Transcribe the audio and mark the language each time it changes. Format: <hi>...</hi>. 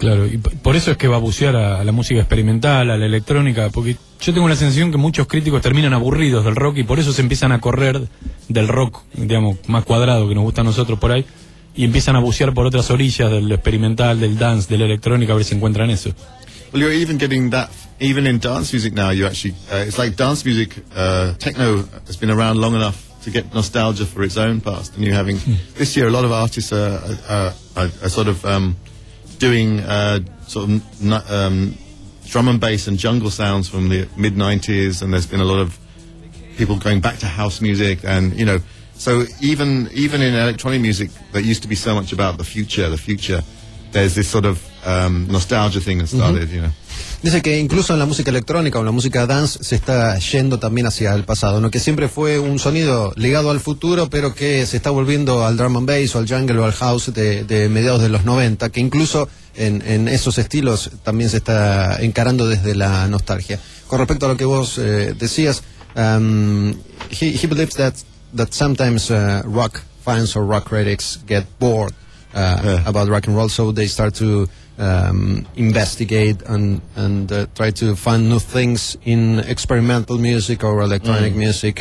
<es>Claro, y por eso es que va a bucear a la música experimental, a la electrónica, porque yo tengo la sensación que muchos críticos terminan aburridos del rock y por eso se empiezan a correr del rock, digamos, más cuadrado que nos gusta a nosotros por ahí, y empiezan a bucear por otras orillas del experimental, del dance, de la electrónica, a ver si encuentran eso.</es> <en>Well, you're even getting that, even in dance music now, you actually, it's like dance music, techno has been around long enough to get nostalgia for its own past, and you're having this year a lot of artists are sort of doing drum and bass and jungle sounds from the mid 90s, and there's been a lot of people going back to house music, and you know, so even in electronic music that used to be so much about the future, there's this sort of nostalgia thing that started, mm-hmm. you know.</en> <es>Dice que incluso en la música electrónica o en la música dance se está yendo también hacia el pasado, ¿no? Que siempre fue un sonido ligado al futuro, pero que se está volviendo al drum and bass o al jungle o al house de mediados de los 90, que incluso en esos estilos también se está encarando desde la nostalgia. Con respecto a lo que vos decías,</es> <en>he believes that sometimes rock fans or rock critics get bored about rock and roll, so they start to investigate and try to find new things in experimental music or electronic music.</en>